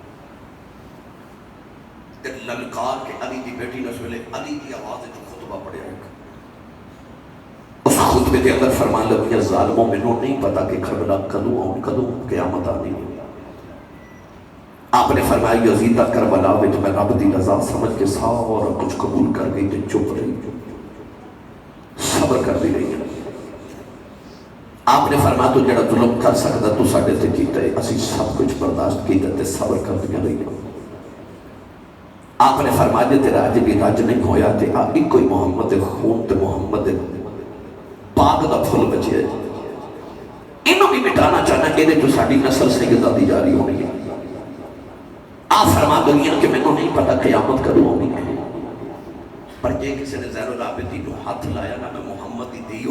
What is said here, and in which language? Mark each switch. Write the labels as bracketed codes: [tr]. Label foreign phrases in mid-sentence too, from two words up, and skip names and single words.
[pa] تے للکار کے علی دی بیٹی نے اس ویلے علی دی آواز جو خطبہ پڑھیا ہے اس خطبے دے اندر فرمان لگیا ظالموں میں نہیں پتا کہ کربلا کدوں قیامت آنی ہے آپ نے فرمایا یزیدہ کربلا وچ میں رب دی رضا سمجھ کے سارا کچھ قبول کر گئی تے چپ رہی صبر کر دی رہی آپ نے فرمایا تو جڑا ظلم کر سکتا تو ساڈے تے کیتا ہے اسی سب کچھ برداشت کیتا تے صبر کر دیا رہی آپ نے فرمایا جے تیرا اج بھی رج نہیں ہویا تے ایک کوئی محمد خون تے محمد پاک دا پھل بچے ہے انہوں بھی مٹانا چاہنا کہ جو ساڑی نسل سیدہ دی جاری ہونی ہے آپ فرما دنیا کہ میں نے نہیں پتا قیامت کروں ہونی ہے پر جے کسی نے زین العابدین کو ہاتھ لایا نا میں محمد دی دی ہو